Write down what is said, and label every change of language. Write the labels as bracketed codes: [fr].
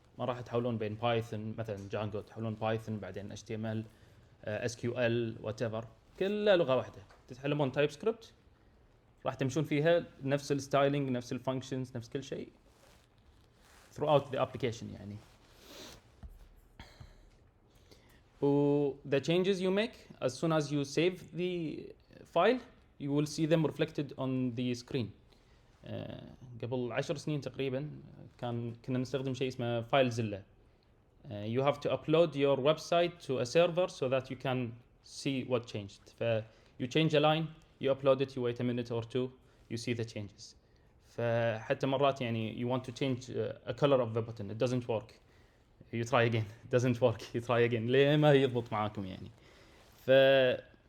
[ar] ما راح تحولون بين بايثون مثلا جانجو، تحولون بايثون بعدين HTML SQL وات ايفر، كلها لغه واحده. تتعلمون تايب سكريبت راح تمشون فيها نفس الستايلينج، نفس الفانكشنز، نفس كل شيء [en] throughout the application [ar] يعني. [en] The changes you make as soon as you save the file you will see them reflected on the screen. [ar] قبل 10 سنين تقريبا كنا نستخدم شيء اسمه فايل زلة. [en] You have to upload your website to a server so that you can see what changed. You change a line, you upload it, you wait a minute or two, you see the changes. [ar] فحتى مرات يعني [en] you want to change a color of the button, it doesn't work. You try again, it doesn't work, you try again. [ar] ليه ما يضبط معاكم يعني.